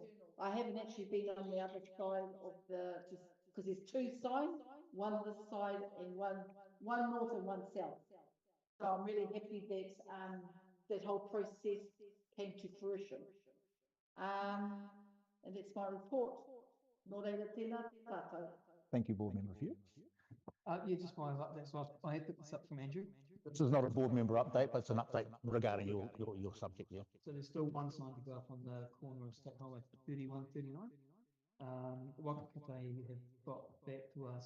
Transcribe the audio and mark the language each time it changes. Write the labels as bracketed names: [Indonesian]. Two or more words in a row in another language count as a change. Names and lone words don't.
[English] I haven't actually been on the other side of because there's two signs, one this side and one north and one south. So I'm really happy that that whole process came to fruition. And that's my report. [Māori] Nō reira tēnā tātou. [English] Thank you, Board Member Few. Yeah, just my updates. I had picked this up from Andrew. This is not a board member update, but it's an update regarding your subject, yeah. So there's still one sign to go up on the corner of State Highway 3139. Wakakate have got back to us.